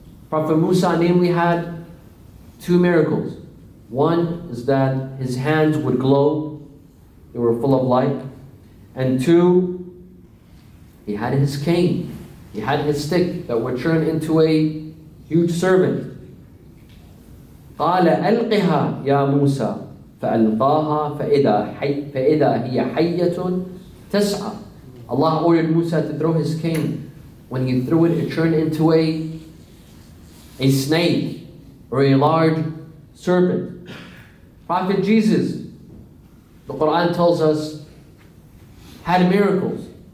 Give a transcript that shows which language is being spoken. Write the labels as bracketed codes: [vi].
[en] Prophet Musa namely had 2 miracles. One is that his hands would glow, they were full of light. And 2, he had his cane, he had his stick that would turn into a huge serpent. [ar] قال ألقها يا موسى فألقاها فإذا هي حية تسعى. [en] Allah ordered Musa to throw his cane. When he threw it, it turned into a snake or a large serpent. Prophet Jesus, the Quran tells us, had miracles.